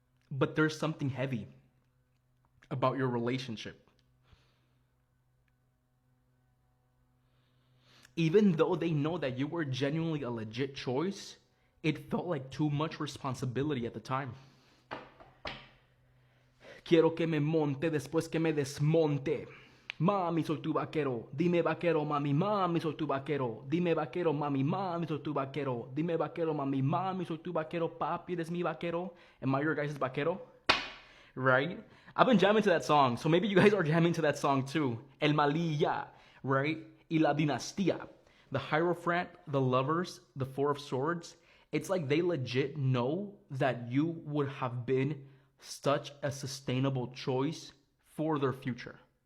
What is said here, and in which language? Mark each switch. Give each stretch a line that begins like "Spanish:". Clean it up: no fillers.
English: But there's something heavy about your relationship. Even though they know that you were genuinely a legit choice, it felt like too much responsibility at the time.
Spanish: Quiero que me monte después que me desmonte. Mami, soy tu vaquero. Dime vaquero, mami, mami, soy tu vaquero. Dime vaquero, mami, mami, soy tu vaquero. Dime vaquero, mami, mami, soy tu vaquero. Papi, eres mi vaquero.
English: Am I your guys' vaquero? Right? I've been jamming to that song, so maybe you guys are jamming to that song too. El Malilla, right? Y la Dinastía. The Hierophant, the Lovers, the Four of Swords. It's like they legit know that you would have been such a sustainable choice for their future.